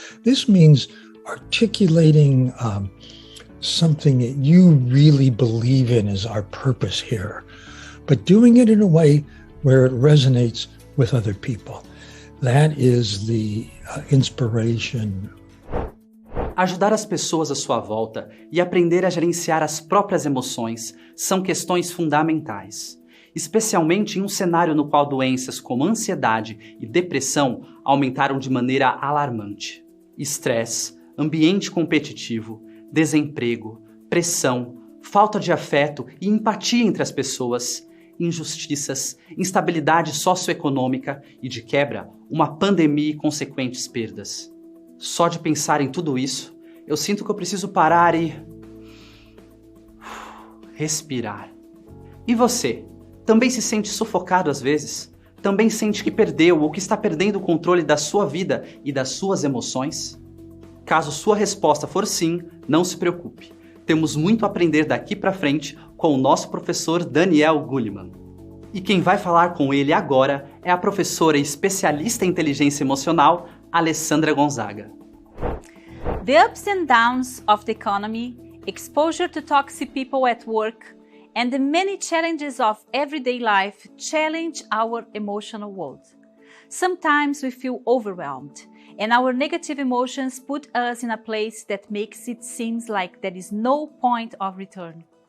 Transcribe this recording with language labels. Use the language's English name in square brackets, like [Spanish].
[English] This means articulating something that you really believe in as our purpose here, but doing it in a way where it resonates with other people. That is the inspiration. [Portuguese] Ajudar as pessoas à sua volta e aprender a gerenciar as próprias emoções são questões fundamentais, especialmente em um cenário no qual doenças como ansiedade e depressão aumentaram de maneira alarmante. Estresse, ambiente competitivo, desemprego, pressão, falta de afeto e empatia entre as pessoas, injustiças, instabilidade socioeconômica e, de quebra, uma pandemia e consequentes perdas. Só de pensar em tudo isso, eu sinto que eu preciso parar e respirar. E você? Também se sente sufocado às vezes? Também sente que perdeu ou que está perdendo o controle da sua vida e das suas emoções? Caso sua resposta for sim, não se preocupe. Temos muito a aprender daqui para frente com o nosso professor Daniel Goleman. E quem vai falar com ele agora é a professora e especialista em inteligência emocional, Alessandra Gonzaga. [English] The ups and downs of the economy, exposure to toxic people at work, and the many challenges of everyday life challenge our emotional world. Sometimes we feel overwhelmed, and our negative emotions put us in a place that makes it seem like there is no point of return.